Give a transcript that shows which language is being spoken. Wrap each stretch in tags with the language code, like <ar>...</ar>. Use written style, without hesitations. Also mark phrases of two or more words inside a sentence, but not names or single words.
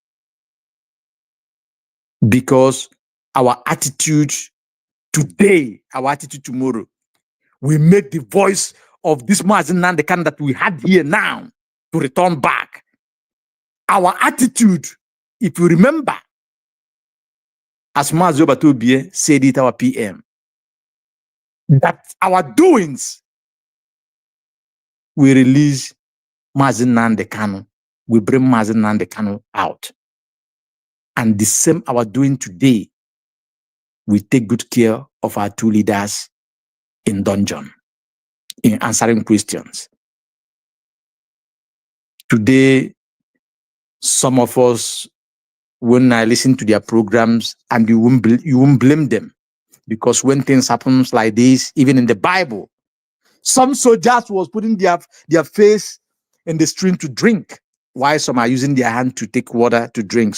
<en>Because our attitude today, our attitude tomorrow, we make the voice of this Mazi Nnamdi Kanu that we had here now to return back. Our attitude, if you remember, as Mazi Obatobie said it, our PM, that our doings will release Mazi Nnamdi Kanu, we bring Mazi Nnamdi Kanu out. And the same our doing today, we take good care of our two leaders in dungeon, in answering questions. Today, some of us, when I listen to their programs, and you won't blame them, because when things happen like this, even in the Bible, some soldiers was putting their face in the stream to drink, while some are using their hand to take water to drink.</en>